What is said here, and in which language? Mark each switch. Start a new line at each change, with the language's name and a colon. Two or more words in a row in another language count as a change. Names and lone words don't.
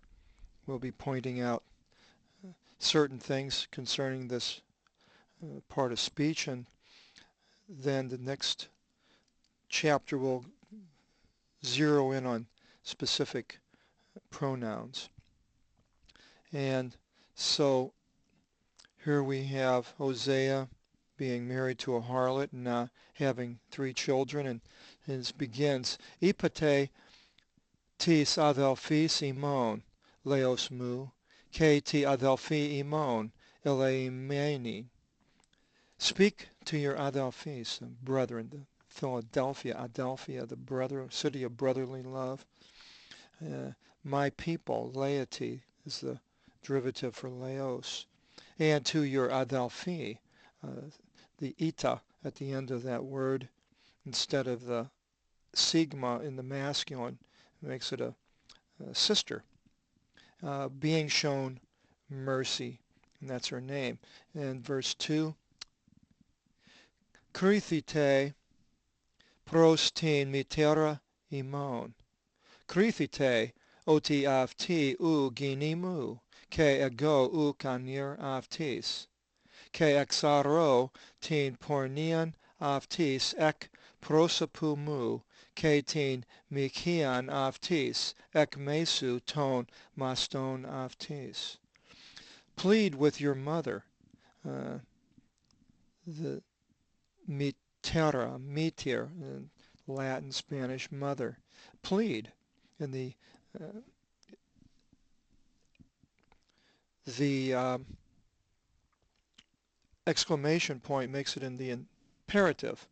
English: We'll be pointing out certain things concerning this part of speech, and then the next chapter will zero in on specific pronouns. And so here we have Hosea being married to a harlot and having 3 children, and it begins,
Greek: Εἴπατε τοῖς ἀδελφοῖς ὑμῶν, λαός μου, καὶ τῇ ἀδελφῇ ὑμῶν, ἠλεημένη.
English: Speak to your adelphis, brethren, the Philadelphia, Adelphia, the city of brotherly love. My people, laity is the derivative for laos. And to your adelphi, the eta at the end of that word, instead of the sigma in the masculine, makes it a sister, being shown mercy, and that's her name. And verse 2,
Greek: Κρίθητε πρὸς τὴν μητέρα ὑμῶν. Κρίθητε ὅτι αὐτὴ οὐ γυνή μου, καὶ ἐγὼ οὐκ ἀνὴρ αὐτῆς. Καὶ ἐξαρῶ τὴν πορνείαν αὐτῆς ἐκ προσώπου μου, καὶ τὴν μοιχείαν αὐτῆς ἐκ μέσου τῶν μαστῶν αὐτῆς.
English: Plead with your mother, the meter, in Latin, Spanish, mother. Plead. And the exclamation point makes it in the imperative.